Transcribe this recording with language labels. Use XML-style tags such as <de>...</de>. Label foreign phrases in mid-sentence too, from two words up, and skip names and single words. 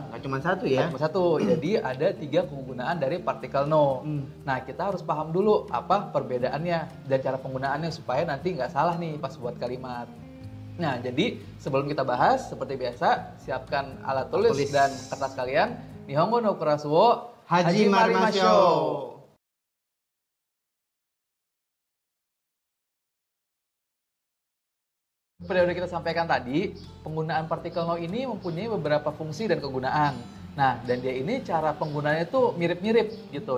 <id>Nggak cuma satu ya? Nggak cuma satu. Jadi ada 3 kegunaan dari partikel no. Nah, kita harus paham dulu apa perbedaannya dan cara penggunaannya supaya nanti nggak salah nih pas buat kalimat. Nah, jadi sebelum kita bahas, seperti biasa, siapkan alat tulis dan kertas kalian.</id> <ja>日本語のクラスを Hajimarimashou.</ja> <id>Seperti yang kita sampaikan tadi, penggunaan partikel no ini mempunyai beberapa fungsi dan kegunaan. Nah, dan dia ini cara penggunaannya tuh mirip-mirip gitu.</id>